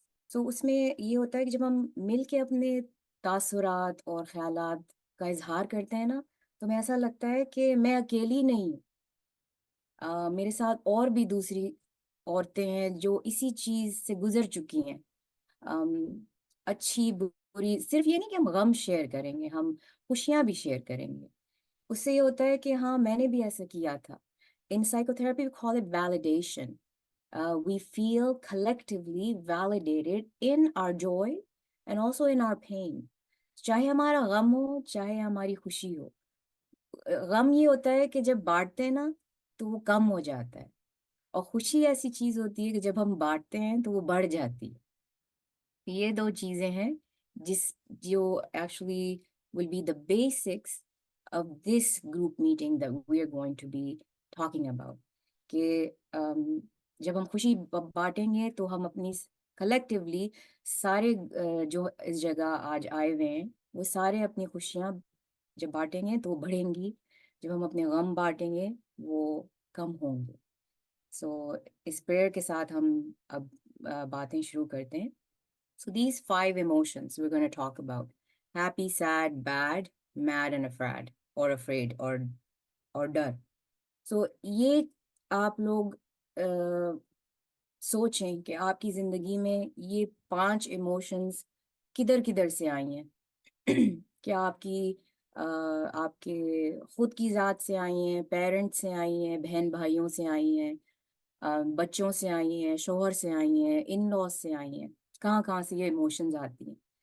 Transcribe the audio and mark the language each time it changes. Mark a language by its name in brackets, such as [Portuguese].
[Urdu] سو اس میں یہ ہوتا ہے کہ جب ہم مل کے اپنے تاثرات اور خیالات کا اظہار کرتے ہیں نا، تو میں ایسا لگتا ہے کہ میں اکیلی نہیں ہوں، میرے ساتھ اور بھی دوسری عورتیں ہیں جو اسی چیز سے گزر چکی ہیں. um, اچھی بری، صرف یہ نہیں کہ ہم غم شیئر کریں گے، ہم خوشیاں بھی شیئر کریں گے. اس سے یہ ہوتا ہے کہ ہاں میں نے بھی ایسا کیا تھا. [English] In psychotherapy we call it validation. We feel collectively validated in our joy and also in our pain. [Urdu] چاہے ہمارا غم ہو چاہے ہماری خوشی ہو. غم یہ ہوتا ہے کہ جب بانٹتے ہیں نا تو وہ کم ہو جاتا ہے، اور خوشی ایسی چیز ہوتی ہے کہ جب ہم بانٹتے ہیں تو وہ بڑھ جاتی ہے. یہ دو چیزیں ہیں جو [English] Actually will be the basics of this group meeting that we are going to be talking about. [Urdu] کہ جب ہم خوشی بانٹیں گے تو ہم اپنی کلیکٹیولی سارے جو اس جگہ آج آئے ہوئے ہیں وہ سارے اپنی خوشیاں جب بانٹیں گے تو وہ بڑھیں گی، جب ہم اپنے غم بانٹیں گے وہ کم ہوں گے. سو اس پریئر کے ساتھ ہم اب باتیں شروع کرتے ہیں. [English] So these 5 emotions we're going to talk about: happy, sad, bad, mad, and afraid, or ڈر. [Urdu] So یہ آپ لوگ سوچیں کہ آپ کی زندگی میں یہ 5 ایموشنز کدھر کدھر سے آئی ہیں. کیا آپ کے خود کی ذات سے آئی ہیں، پیرنٹ سے آئی ہیں، بہن بھائیوں سے آئی ہیں، بچوں سے آئی ہیں، شوہر سے آئی ہیں، ان لاس سے آئی ہیں، کہاں کہاں سے یہ ایموشنز آتی ہیں.